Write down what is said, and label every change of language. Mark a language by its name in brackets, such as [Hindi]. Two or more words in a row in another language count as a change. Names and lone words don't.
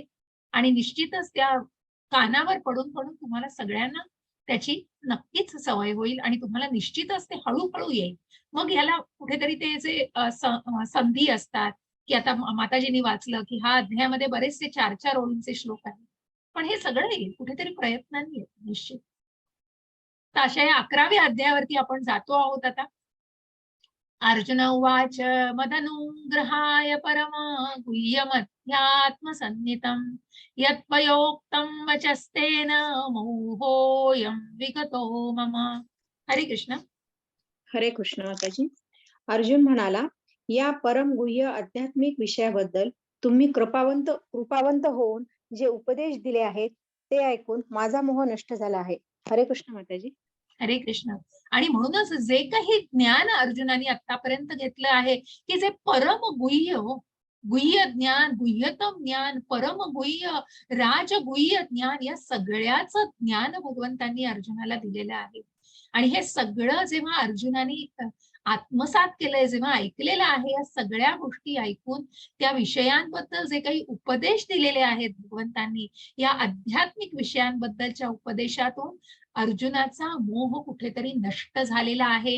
[Marathi] आणि निश्चितच त्या कानावर पडून पडून तुम्हाला सगळ्यांना त्याची नक्कीच सवय होईल आणि तुम्हाला निश्चितच ते हळूहळू येईल. मग ह्याला कुठेतरी ते जे संधी असतात की आता माताजींनी वाचलं की हा अध्यायामध्ये बरेचसे 4-4 ओळींचे श्लोक आहेत. पण हे सगळं येईल कुठेतरी प्रयत्नांनी येईल निश्चित. तर अशा या 11व्या अध्यायावरती आपण जातो आहोत आता. [Sanskrit] अर्जुन उवाच मदनुग्रहाय परम गुह्यमध्यात्मसन्नितं यत्पयोक्तं वचस्तेन मोहोऽयं विगतो मम. हरे कृष्ण. हरे कृष्ण माताजी. [Marathi] अर्जुन म्हणाला, या परम गुह्य आध्यात्मिक विषयाबद्दल तुम्ही कृपावंत होऊन जे उपदेश दिले आहेत ते ऐकून माझा मोह नष्ट झाला आहे. [Sanskrit] हरे कृष्ण माताजी. हरे कृष्ण. [Marathi] आणि म्हणूनच जे काही ज्ञान अर्जुनाने आतापर्यंत घेतलं आहे की जे परम गुह्य गुह्य ज्ञान, गुह्यतम ज्ञान, परम गुह्य, राजगुह्य ज्ञान या सगळ्याचं ज्ञान भगवंतांनी अर्जुनाला दिलेलं आहे. आणि हे सगळं जेव्हा अर्जुनाने आत्मसात केलंय, जेव्हा ऐकलेलं आहे, या सगळ्या गोष्टी ऐकून त्या विषयांबद्दल जे काही उपदेश दिलेले आहेत भगवंतांनी, या आध्यात्मिक विषयांबद्दलच्या उपदेशातून अर्जुनाचा मोह कुठेतरी नष्ट झालेला आहे.